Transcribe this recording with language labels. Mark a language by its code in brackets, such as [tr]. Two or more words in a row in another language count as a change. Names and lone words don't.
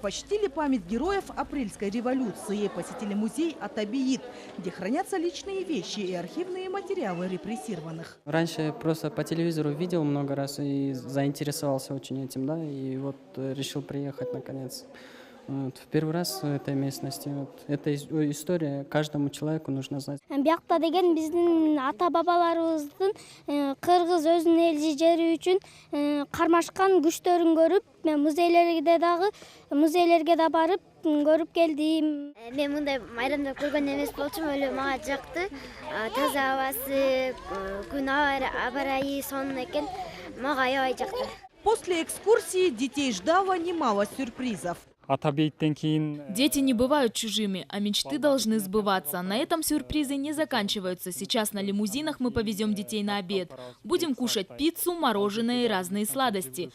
[ru] Почтили память героев апрельской революции. Посетили музей Атабиит, где хранятся личные вещи и архивные материалы репрессированных. Раньше просто по телевизору видел много раз и заинтересовался очень этим, да, и вот решил приехать наконец. Вот, в первый раз в этой местности. Вот, эта история каждому человеку нужно знать. [ky] Биякта деген биздин ата-бабаларыбыздын кыргыз өзүнүн эл жери үчүн кармашкан күчтөрүн көрүп, мен музейлерге да барып көрүп келдим. Мен мындай майрамда көргөн эмес болчумун, эле мага жакты. Таза абасы, күн аба-ырайы сонун экен. Мага аябай жакты. [ru] После экскурсии детей ждало немало сюрпризов. Дети не бывают чужими, а мечты должны сбываться. На этом сюрпризы не заканчиваются. Сейчас на лимузинах мы повезем детей на обед. Будем кушать пиццу, мороженое и разные сладости.